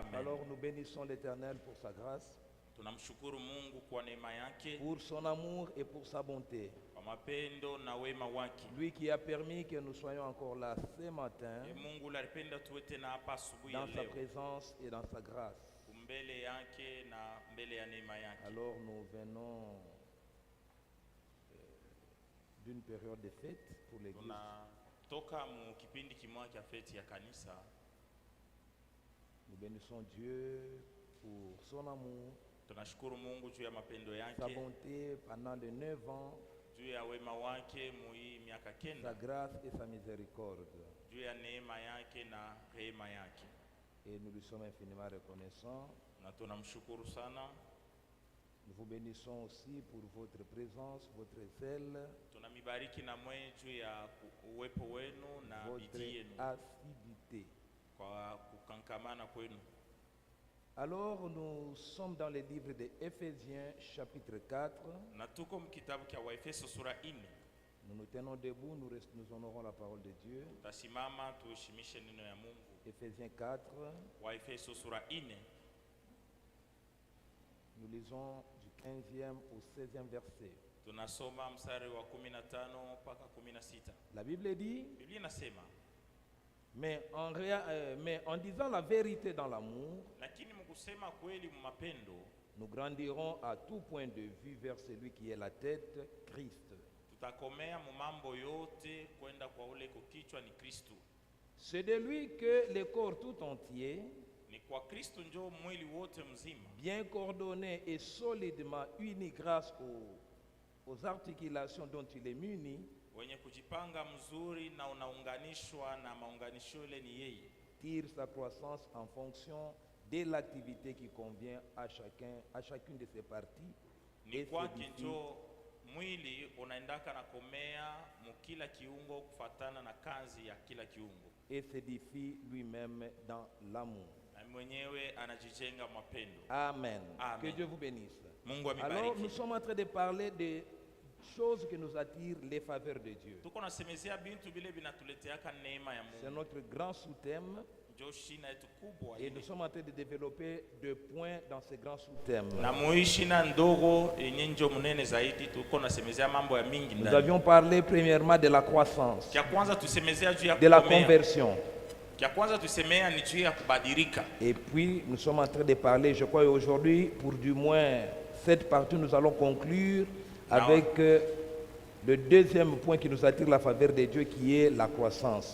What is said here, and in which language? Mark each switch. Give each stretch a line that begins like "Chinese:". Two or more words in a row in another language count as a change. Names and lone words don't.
French: Alors nous bénissons l'Éternel pour sa grâce,
Swahili: Tunamshukuru Mungu kwa neema yake,
French: pour son amour et pour sa bonté.
Swahili: kwa mapendo na wema wake.
French: Lui qui a permis que nous soyons encore là ce matin,
Swahili: Mungu alipenda tuwe tena hapa asubuhi ya
French: dans sa
Swahili: leo,
French: présence et dans sa grâce.
Swahili: mbele yake na mbele ya neema yake.
French: Alors nous venons d'une période de fête pour l'Église.
Swahili: Tunatoka mu kipindi kimoja cha feti ya kanisa.
French: Nous bénissons Dieu pour son amour,
Swahili: Tunashukuru Mungu juu ya mapendo
French: sa
Swahili: yake,
French: bonté pendant les 9 ans,
Swahili: juu ya wema wake mu hii miaka
French: sa
Swahili: kenda,
French: grâce et sa miséricorde.
Swahili: juu ya neema yake na rehema yake.
French: Et nous lui sommes infiniment reconnaissants.
Swahili: Na tunamshukuru sana.
French: Nous vous bénissons aussi pour votre présence, votre zèle,
Swahili: Tunamibariki na mwe juu ya uwepo wenu na
French: votre
Swahili: bidii yenu,
French: assiduité.
Swahili: kwa kukankamana kwenu.
French: Alors nous sommes dans le livre de Éphésiens chapitre 4.
Swahili: Na tuko mkitabu cha Waefeso sura 4.
French: Nous nous tenons debout, nous honorons la parole de Dieu.
Swahili: Tasimama tuheshimishe neno ya Mungu.
French: Éphésiens 4,
Swahili: Waefeso sura 4.
French: nous lisons du 15e au 16e verset.
Swahili: Tunasoma mstari wa 15 mpaka 16.
French: La Bible dit,
Swahili: Biblia inasema,
French: mais en disant la vérité dans l'amour,
Swahili: lakini mkusema kweli mu mapendo,
French: nous grandirons à tout point de vue vers celui qui est la tête, Christ.
Swahili: tutakomea mu mambo yote kwenda kwa ule kichwa ni Kristo.
French: C'est de lui que le corps tout entier,
Swahili: Ni kwa Kristo njoo mwili wote mzima,
French: bien coordonné et solidement uni grâce aux articulations dont il est muni,
Swahili: wenye kujipanga mzuri na unaunganishwa na maunganisho ile ni yeye,
French: tire sa croissance en fonction de l'activité qui convient à chacune de ses parties.
Swahili: ni
French: Et
Swahili: kwake
French: s'édifie
Swahili: njoo mwili unaendaka na komea mu kila kiungo kufatana na kazi ya kila kiungo,
French: et s'édifie lui-même dans l'amour.
Swahili: na mwenyewe anajijenga mapendo.
French: Amen.
Swahili: Amen.
French: Que Dieu vous bénisse.
Swahili: Mungu
French: Alors
Swahili: amibariki.
French: nous sommes en train de parler de choses qui nous attirent les faveurs de Dieu.
Swahili: Tuko nasemezea bintu bile binatuleteaka neema ya
French: C'est
Swahili: Mungu,
French: notre grand sous-thème
Swahili: njoo shina yetu kubwa
French: et
Swahili: ile.
French: nous sommes en train de développer 2 points dans ce grand sous-thème.
Swahili: Na muishi na ndogo yenye njo munene zaidi, tuko nasemezea mambo ya mingi
French: Nous
Swahili: ndani.
French: avions parlé premièrement de la croissance,
Swahili: Kia kwanza tusemezea juu ya
French: de la
Swahili: kukomea.
French: conversion.
Swahili: Kia kwanza tusemea ni juu ya kubadilika.
French: Et puis nous sommes en train de parler, je crois aujourd'hui, pour du moins cette partie, nous allons conclure avec le deuxième point qui nous attire la faveur de Dieu, qui est la croissance.